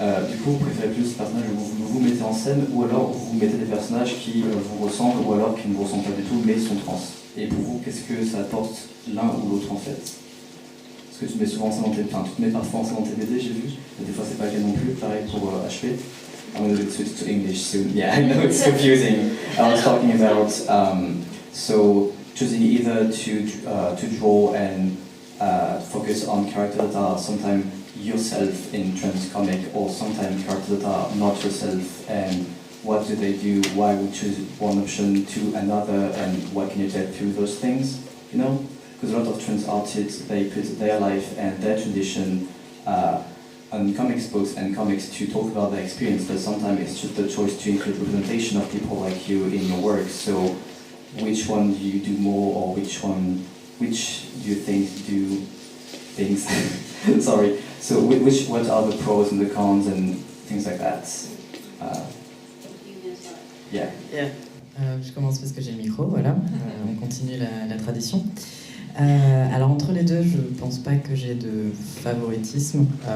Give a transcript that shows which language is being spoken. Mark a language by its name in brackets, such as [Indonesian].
[French] Du coup, vous préférez plus ce personnage où vous mettez en scène, ou alors vous mettez des personnages qui vous ressemblent, ou alors qui ne vous ressemblent pas du tout, mais sont trans. Et pour vous, qu'est-ce que ça apporte l'un ou l'autre en fait? Parce que tu te mets souvent en scène dans tes... Enfin, tu te mets parfois en scène dans tes BD, j'ai vu, mais des fois c'est pas le cas non plus, pareil pour HP. [English] I'm going to switch to English soon. Yeah, I know it's confusing. I was talking about so choosing either to draw and focus on characters that are sometimes yourself in trans comic, or sometimes characters that are not yourself, and what do they do? Why would you choose one option to another, and what can you take through those things? You know, because a lot of trans artists, they put their life and their tradition on comics books and comics to talk about their experience, but sometimes it's just a choice to include representation of people like you in your work. So which one do you do more, or which do you think do things? Sorry. So what are the pros and the cons and things like that? Yeah. [French] Je commence parce que j'ai le micro, voilà. On continue la tradition. Alors entre les deux, je pense pas que j'ai de favoritisme.